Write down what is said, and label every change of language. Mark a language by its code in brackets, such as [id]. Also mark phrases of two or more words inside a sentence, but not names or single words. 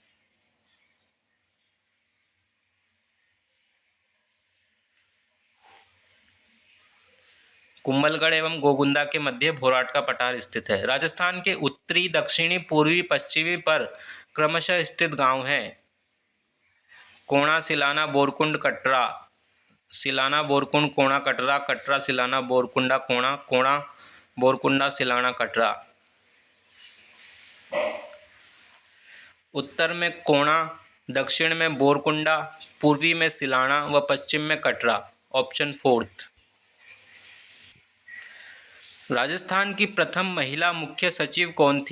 [hi] कुंभलगढ़ एवं गोगुंदा के मध्य भोराट का पठार स्थित है। राजस्थान के उत्तरी, दक्षिणी, पूर्वी, पश्चिमी पर क्रमशः स्थित गांव हैं। कोणा, सिलाना, बोरकुंड, कटरा। सिलाना, बोरकुंड, कोणा, कटरा, कटरा, सिलाना, बोरकुंडा, कोणा, कोणा, बोरकुंडा, सिलाना, कटरा। उत्तर में कोणा, दक्षिण में बोरकुंडा, पूर्वी में सिलाना व पश्चिम में कटरा। ऑप्शन 4। राजस्थान की प्रथम महिला मुख्य सचिव कौन थी?